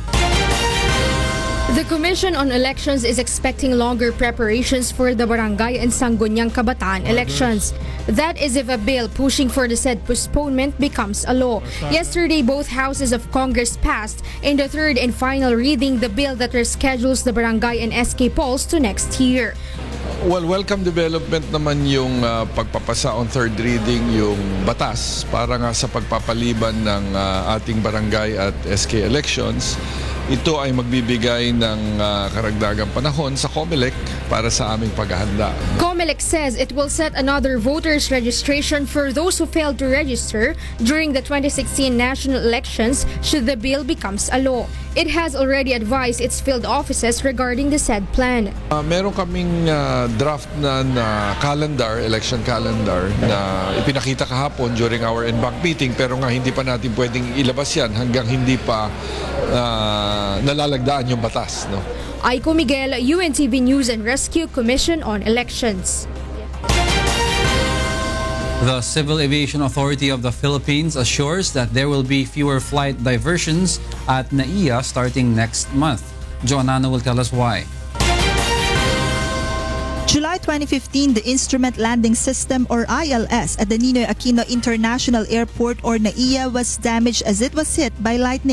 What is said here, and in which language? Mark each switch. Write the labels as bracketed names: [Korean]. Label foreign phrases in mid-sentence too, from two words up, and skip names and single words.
[English] The Commission on Elections is expecting longer preparations for the Barangay and Sangguniang Kabataan elections. That is if a bill pushing for the said postponement becomes a law. Yesterday, both houses of Congress passed in the third and final reading the bill that reschedules the Barangay and SK polls to next year. [Filipino] Well, [English] welcome development [Filipino] naman yung pagpapasa [English] on third reading [Filipino] yung batas para nga sa pagpapaliban ng ating barangay at SK elections. Ito ay magbibigay ng karagdagang panahon sa COMELEC para sa aming paghahanda. [English] COMELEC says it will set another voters registration for those who failed to register during the 2016 national elections should the bill becomes a law. It has already advised its field offices regarding the said plan. [Filipino] Meron kaming draft na calendar, [English] election calendar [Filipino] na ipinakita kahapon [English] during our en-banc meeting, [Filipino] pero nga hindi pa natin pwedeng ilabas yan hanggang hindi pa nalalagdaan yung batas. No? [English] Aiko Miguel, UNTV News and Rescue Commission on Elections. The Civil Aviation Authority of the Philippines assures that there will be fewer flight diversions at NAIA starting next month. Joanna will tell us why. July 2015, the Instrument Landing System or ILS at the Ninoy Aquino International Airport or NAIA was damaged as it was hit by lightning.